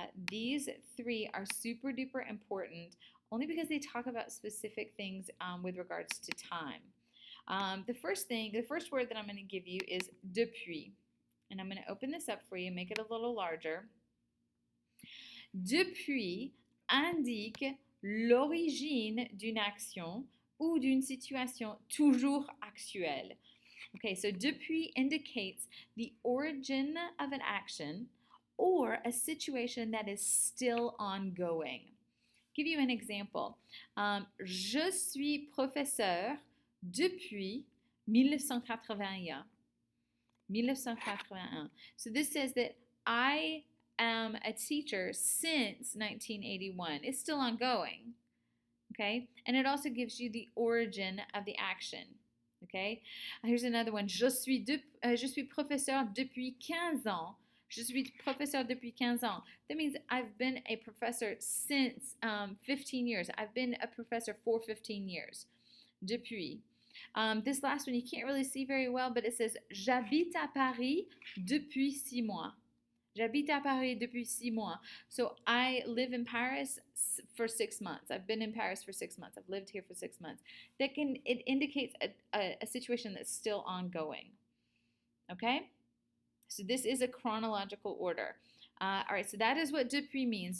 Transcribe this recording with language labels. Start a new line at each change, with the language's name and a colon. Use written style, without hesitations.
English: These three are super duper important only because they talk about specific things with regards to time. The first word that I'm going to give you is depuis. And I'm going to open this up for you, make it a little larger.
French: Depuis indique l'origine d'une action ou d'une situation toujours actuelle.
English: Okay, so depuis indicates the origin of an action or a situation that is still ongoing. Give you an example.
French: Je suis professeur depuis 1981. 1981.
English: So this says that I am a teacher since 1981. It's still ongoing. Okay? And it also gives you the origin of the action. Okay? Here's another one.
French: Je suis professeur depuis 15 ans. Je suis professeur depuis 15 ans.
English: That means I've been a professor since 15 years. I've been a professor for 15 years. Depuis. This last one you can't really see very well, but it says
French: J'habite à Paris depuis 6 mois. J'habite à Paris depuis 6 mois.
English: So I live in Paris for 6 months. I've been in Paris for 6 months. I've lived here for 6 months. It indicates a situation that's still ongoing. Okay? So this is a chronological order. All right, so that is what depuis means.